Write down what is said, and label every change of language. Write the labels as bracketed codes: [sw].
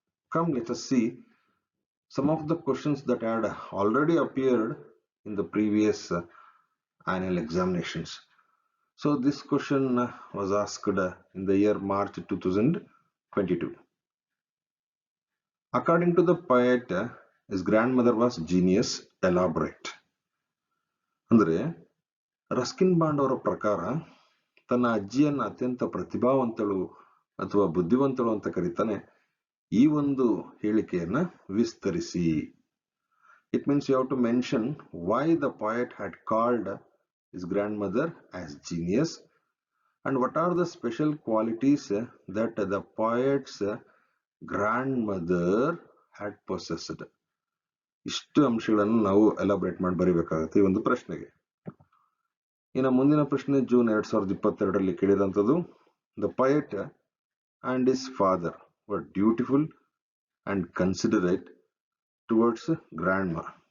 [en] Come, let us see some of the questions that had already appeared in the previous annual examinations. So this question was asked in the year March 2022. According to the poet, his grandmother was genius, elaborate. [kn] ಅಂದ್ರೆ Ruskin bond ಅವರ ಪ್ರಕಾರ ತನ್ನ ಅಜ್ಜಿಯನ್ನ ಅತ್ಯಂತ ಪ್ರತಿಭಾವಂತಳು ಅಥವಾ ಬುದ್ಧಿವಂತಳು ಅಂತ ಕರೀತಾನೆ. ಈ ಒಂದು ಹೇಳಿಕೆಯನ್ನ ವಿಸ್ತರಿಸಿ. [en] It means you have to mention why the poet had called his grandmother as genius and what are the special qualities that the poet's grandmother had possessed. [kn] ಇಷ್ಟು ಅಂಶಗಳನ್ನು ನಾವು ಎಲಾಬ್ರೇಟ್ ಮಾಡಿ ಬರೀಬೇಕಾಗುತ್ತೆ ಈ ಒಂದು ಪ್ರಶ್ನೆಗೆ. ಇನ್ನು ಮುಂದಿನ ಪ್ರಶ್ನೆ June 2022ರಲ್ಲಿ ಕೇಳಿದಂಥದ್ದು. [en] The poet and his father were dutiful and considerate towards grandma.